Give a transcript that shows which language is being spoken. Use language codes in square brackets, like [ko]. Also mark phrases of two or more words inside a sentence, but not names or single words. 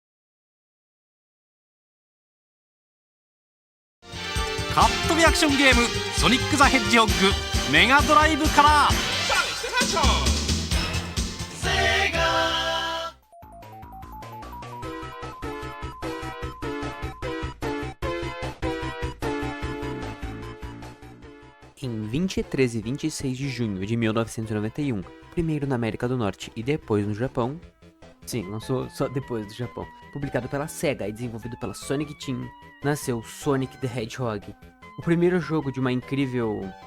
[ja] カットリアクションゲーム「ソニック・ザ・ヘッジホッグ」メガドライブから。 [pt] Em 23 e 26 de junho de 1991, primeiro na América do Norte e depois no Japão, sim, lançou só depois do Japão, publicado pela SEGA e desenvolvido pela Sonic Team, nasceu Sonic the Hedgehog, o primeiro jogo de uma incrível...